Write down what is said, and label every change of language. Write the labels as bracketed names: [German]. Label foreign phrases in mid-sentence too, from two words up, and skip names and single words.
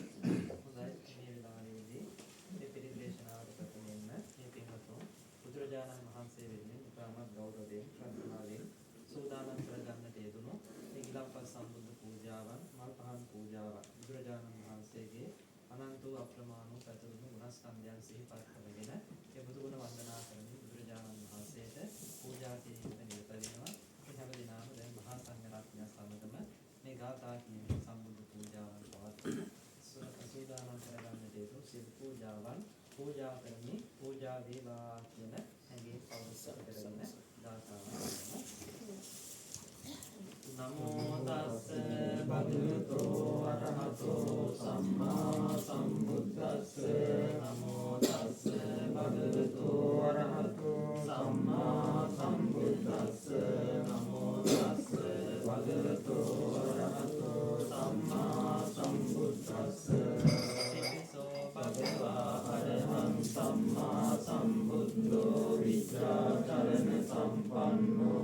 [Sinhala] මේ වෙලාවේදී මේ පිළිත් දේශනාවට ප්‍රථමයෙන්ම මේ පින්වතුන් බුදුරජාණන් වහන්සේ වෙනුවෙන් ඉතාමත් ගෞරවයෙන් ශ්‍රද්ධාවෙන් සූදානම් කරගන්නට යෙදුණු මේ ගිලම්පත් සම්බුද්ධ පූජාවන් මල් පහන් පූජාවන් බුදුරජාණන් වහන්සේගේ අනන්ත වූ අප්‍රමාණ වූ පැතුරුණු ගුණස්කන්ධයන් සිහිපත් කරගෙන ඒ බුදු ගුණ වන්දනා කරමින් බුදුරජාණන් වහන්සේට පූජා කිරීමට නිරත වෙනවා. මේ හැම දිනම දැන් මහා සංඝරත්නය සමගම මේ ගාථා කියමින් සම්බුද්ධ පූජාවන් පවත්වන සූදානම් කරගන්නට යෙදුණු සියලු පූජාවන් පූජා කරමින් පූජා වේවා කියන හැඟීම් පවත්වා කරගෙන ගාථාවන් [Pali] නමෝ තස්ස භගවතු අරහතෝ සම්මා සම්බුද්දස්ස නමෝ තස්ස භගවතු අරහතෝ සම්මා සම්බුද්දස්ස නමෝ තස්ස භගවතු අරහතෝ සම්මා සම්බුද්දස්ස ඉතිසෝ භගවා අරහං සම්මා සම්බුද්ධෝ විද්‍යාචරණ සම්පන්නෝ